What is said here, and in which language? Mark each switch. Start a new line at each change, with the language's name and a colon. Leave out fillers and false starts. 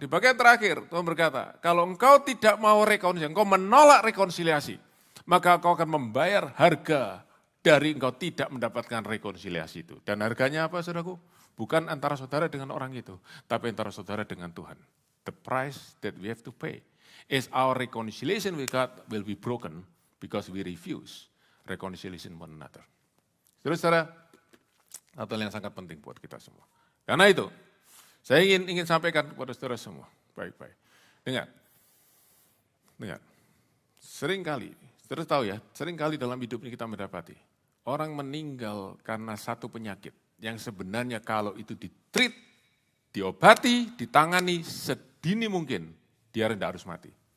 Indonesian: Di bagian terakhir Tuhan berkata, kalau engkau tidak mau rekonsiliasi, engkau menolak rekonsiliasi, maka engkau akan membayar harga dari engkau tidak mendapatkan rekonsiliasi itu. Dan harganya apa saudaraku? Bukan antara saudara dengan orang itu, tapi antara saudara dengan Tuhan.
English: The price that we have to pay is our reconciliation with God will be broken because we refuse reconciliation one another.
Indonesian: Saudara, satu hal yang sangat penting buat kita semua. Karena itu, saya ingin sampaikan kepada saudara semua, baik-baik. Dengar. Seringkali, saudara tahu ya, seringkali dalam hidup ini kita mendapati orang meninggal karena satu penyakit yang sebenarnya kalau itu ditreat, diobati, ditangani sedini mungkin, dia tidak harus mati.